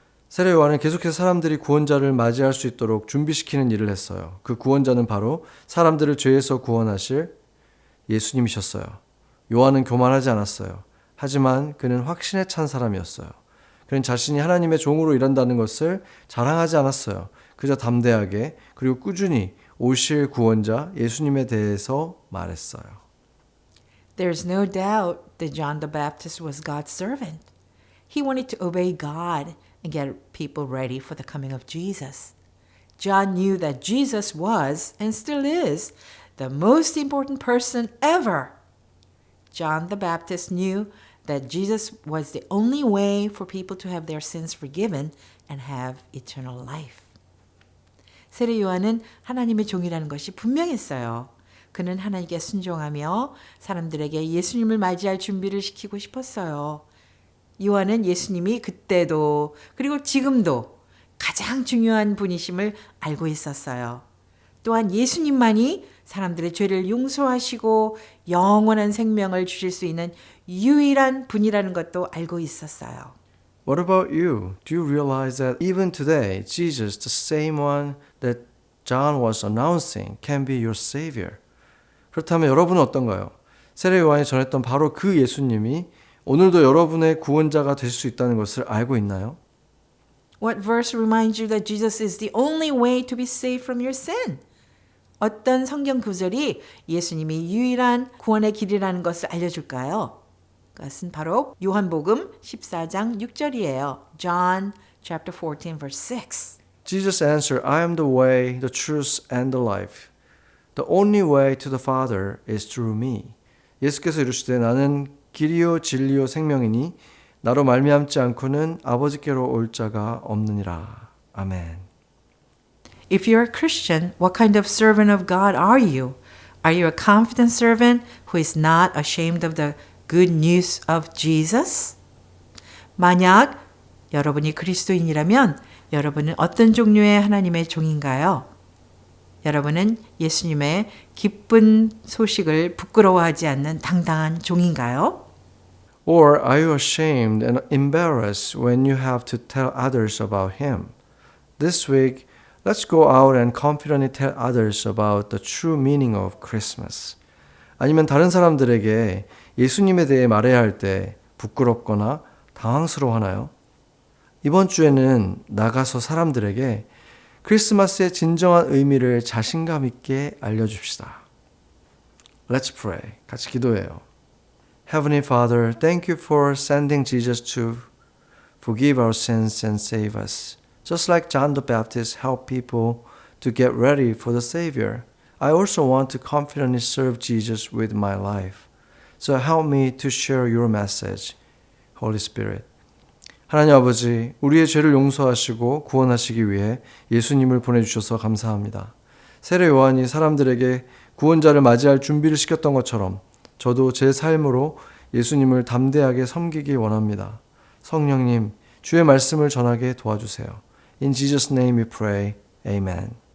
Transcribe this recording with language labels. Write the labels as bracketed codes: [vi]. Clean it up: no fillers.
[ko] 세례 요한은 계속해서 사람들이 구원자를 맞이할 수 있도록 준비시키는 일을 했어요. 그 구원자는 바로 사람들을 죄에서 구원하실 예수님이셨어요. 요한은 교만하지 않았어요. 하지만 그는 확신에 찬 사람이었어요. 그는 자신이 하나님의 종으로 일한다는 것을 자랑하지 않았어요. 그저 담대하게 그리고 꾸준히 오실 구원자 예수님에 대해서 말했어요. [en] There's no doubt that John the Baptist was God's servant. He wanted to obey God and get people ready for the coming of Jesus. John knew that Jesus was, and still is, the most important person ever. John the Baptist knew that Jesus was the only way for people to have their sins forgiven and have eternal life. [ko] 세례 요한은 하나님의 종이라는 것이 분명했어요. 그는 하나님께 순종하며 사람들에게 예수님을 맞이할 준비를 시키고 싶었어요. 요한은 예수님이 그때도 그리고 지금도 가장 중요한 분이심을 알고 있었어요. 또한 예수님만이 사람들의 죄를 용서하시고 영원한 생명을 주실 수 있는 유일한 분이라는 것도 알고 있었어요. [en] What about you? Do you realize that even today, Jesus, the same one that John was announcing, can be your Savior? [ko] 그렇다면 여러분은 어떤가요? 세례 요한이 전했던 바로 그 예수님이 오늘도 여러분의 구원자가 될 수 있다는 것을 알고 있나요? [en] What verse reminds you that Jesus is the only way to be saved from your sin? [ko] 어떤 성경 구절이 예수님이 유일한 구원의 길이라는 것을 알려줄까요? 그것은 바로 요한복음 14장 6절이에요. [en] John chapter 14 verse 6. Jesus answered, I am the way, the truth, and the life. The only way to the Father is through me. [ko] 예수께서 이르시되 나는 길이요 진리요 생명이니 나로 말미암지 않고는 아버지께로 올 자가 없느니라. 아멘. [en] If you're a Christian, what kind of servant of God are you? Are you a confident servant who is not ashamed of the good news of Jesus? [ko] 만약 여러분이 그리스도인이라면 여러분은 어떤 종류의 하나님의 종인가요? 여러분은 예수님의 기쁜 소식을 부끄러워하지 않는 당당한 종인가요? [en] Or are you ashamed and embarrassed when you have to tell others about Him? This week, let's go out and confidently tell others about the true meaning of Christmas. [ko] 아니면 다른 사람들에게 예수님에 대해 말해야 할 때 부끄럽거나 당황스러워하나요? 이번 주에는 나가서 사람들에게 크리스마스의 진정한 의미를 자신감 있게 알려줍시다. [en] Let's pray. [ko] 같이 기도해요. [en] Heavenly Father, thank you for sending Jesus to forgive our sins and save us. Just like John the Baptist helped people to get ready for the Savior, I also want to confidently serve Jesus with my life. So help me to share your message, Holy Spirit. [ko] 하나님 아버지, 우리의 죄를 용서하시고 구원하시기 위해 예수님을 보내주셔서 감사합니다. 세례 요한이 사람들에게 구원자를 맞이할 준비를 시켰던 것처럼 저도 제 삶으로 예수님을 담대하게 섬기기 원합니다. 성령님, 주의 말씀을 전하게 도와주세요. [en] In Jesus' name we pray. Amen.